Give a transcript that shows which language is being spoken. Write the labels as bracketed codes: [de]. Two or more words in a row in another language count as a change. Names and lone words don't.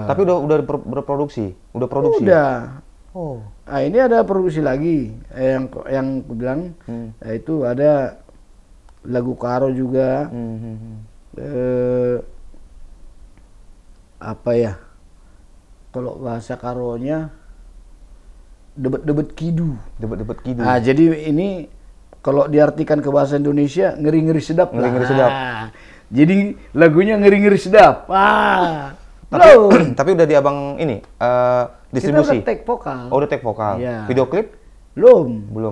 [id] Tapi udah berproduksi, udah produksi. Udah. Oh. Nah, ini ada produksi lagi yang aku bilang, yaitu ada lagu Karo juga. Apa ya? Kalau bahasa Karonya [btx] debet-debet kidu. Debet-debet kidu. [id] Nah, jadi ini kalau diartikan ke bahasa Indonesia ngeri-ngeri sedap. Ngeri-ngeri sedap. Jadi lagunya ngeri-ngeri sedap. Tapi udah di Abang ini distribusi. Kita udah take vokal. Oh, udah take vokal. Iya. Video klip? Belum